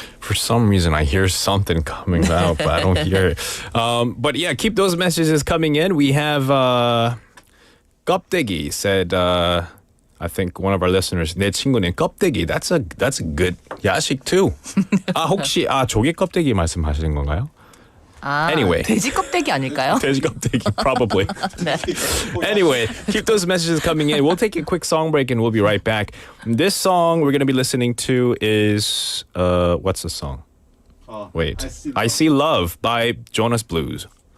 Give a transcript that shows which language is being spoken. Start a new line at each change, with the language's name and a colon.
English: For some reason, I hear something coming out, but I don't hear it. But yeah, keep those messages coming in. We have 껍데기 said, I think one of our listeners,
Korean: 내 친구는 껍데기.
English: That's a good 야식 too.
Korean: 혹시 조개 껍데기 말씀하시는 건가요?
English: Anyway.
Korean: 돼지 껍데기 아닐까요? 돼지 껍데기,
English: probably.
Korean: 네.
English: Anyway, keep those messages coming in. We'll take a quick song break and we'll be right back. This song we're going to be listening to is, what's the song? Wait. I See Love by Jonas Blues.